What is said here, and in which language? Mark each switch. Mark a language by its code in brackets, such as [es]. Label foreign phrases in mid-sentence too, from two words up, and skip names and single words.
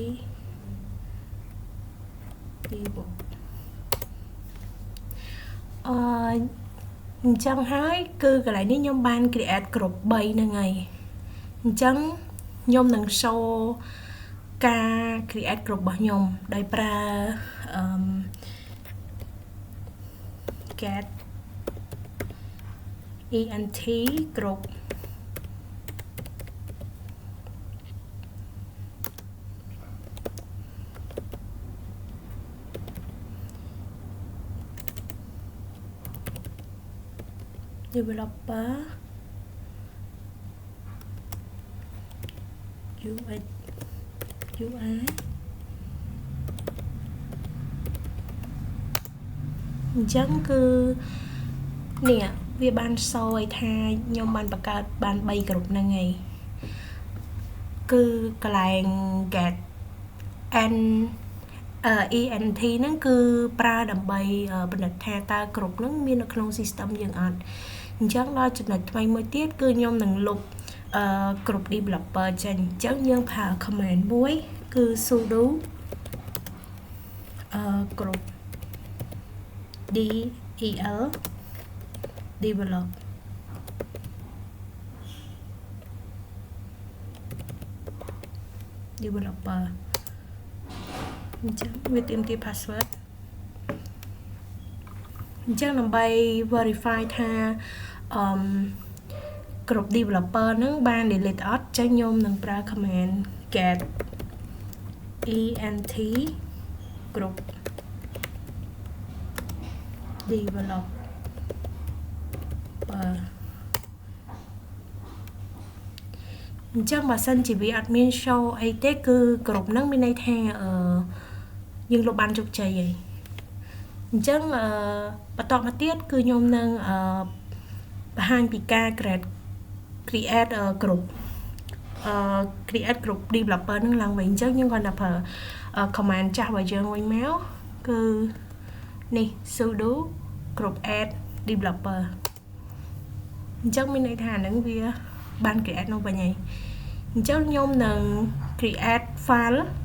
[km] អញ្ចឹងហើយគឺកន្លែងនេះខ្ញុំបាន [en] create group [km] 3ហ្នឹងហើយអញ្ចឹងខ្ញុំនឹង show ការ [en] create group [km] របស់ខ្ញុំដោយប្រើ get [en] ent group developer UX UI អ [km] ញ្ចឹងគឺនេះវាបានសរឲ្យថាខ្ញុំបានបង្កើតបាន3ក្រុមហ្នឹងហើយគឺកន្លែង [en] get ent [km] ហ្នឹងគឺប្រើដើម្បីពិនិត្យថាតើក្រុមហ្នឹងមាននៅក្នុង system យើងអត់អញ្ចឹងដល់ចំណុចថ្មីមួយទៀតគឺខ្ញុំនឹងលុប [en] group developer [km] ចេញអញ្ចឹងយើងប្រើ command មួយគឺ sudo [en] group del develop developer [km] អញ្ចឹងវាទាមទារ password អញ្ចឹងដើម្បី verify ថា [en] group developer [km] ហ្នឹងបាន delete អត់ចឹងខ្ញុំនឹងប្រើ [en] command get ent group [km] developer អញ្ចឹងបើសិនជាវាអត់មាន show អីទេគឺ group ហ្នឹងមានន័យថាយើងលុបបានជោគជ័យហើយអ ញ្ចឹងបន្តមកទៀតគឺខ្ញុំនឹងបង្ហាញពីការ [en] create group create group developer [km] ហ្នឹងឡើងវិញអញ្ចឹងយើងគាត់ថាប្រើ command ចាស់របស់យើងវិញមកគឺនេះ [en] sudo group add developer [km] អញ្ចឹងមានន័យថាហ្នឹងវាបាន create នោះវិញហើយអញ្ចឹងខ្ញុំនឹង [en] create file